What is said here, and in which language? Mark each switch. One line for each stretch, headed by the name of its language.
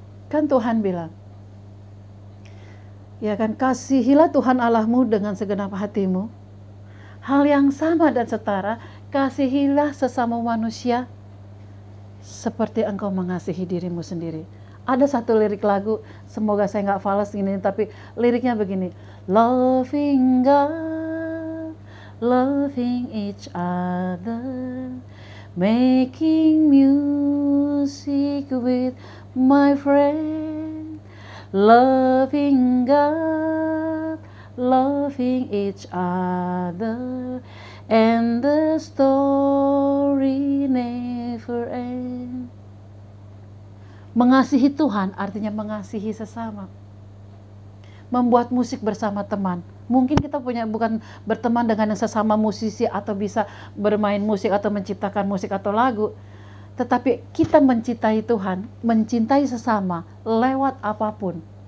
Indonesian: Kan Tuhan bilang, ya kan, kasihilah Tuhan Allahmu dengan segenap hatimu. Hal yang sama dan setara, kasihilah sesama manusia seperti engkau mengasihi dirimu sendiri. Ada satu lirik lagu, semoga saya nggak fals ini, tapi liriknya begini.
English: Loving God, loving each other, making music with my friend, loving God, loving each other, and the story never ends.
Indonesian: Mengasihi Tuhan artinya mengasihi sesama. Membuat musik bersama teman. Mungkin kita bukan berteman dengan yang sesama musisi atau bisa bermain musik atau menciptakan musik atau lagu. Tetapi kita mencintai Tuhan, mencintai sesama lewat apapun.